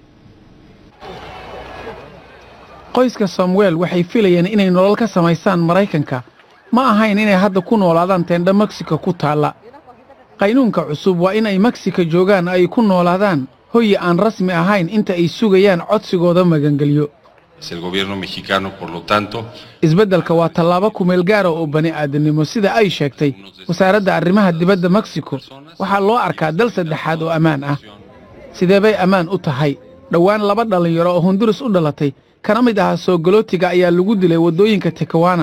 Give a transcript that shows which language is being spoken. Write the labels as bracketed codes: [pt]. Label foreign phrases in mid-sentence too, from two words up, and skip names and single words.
[so] qoyska Samuel waxay filayeen inay nolol ka samaystaan Mareykanka, ma ahayn inay hadda ku noolaadaan teendha Mexico ku taala. qaynuunka cusub waa in ay Mexico joogaan ay ku noolaadaan hoy aan rasmi ahayn inta ay sugayaan codsigooda magangeliyo. [es] el gobierno mexicano por lo tanto [so] isbeddelka waa tallaabo ku meel gaar ah oo bani aadamnimo sida ay sheegtay wasaaradda arrimaha dibadda Mexico. waxaa loo arkaa dal saddexaad oo ammaan ah. sidee bay ammaan u tahay? dhowaan 2 dhalinyaro oo Honduras u dhalatay kana mid ah soo galootiga ayaa lagu dilay wadooyinka Tijuana.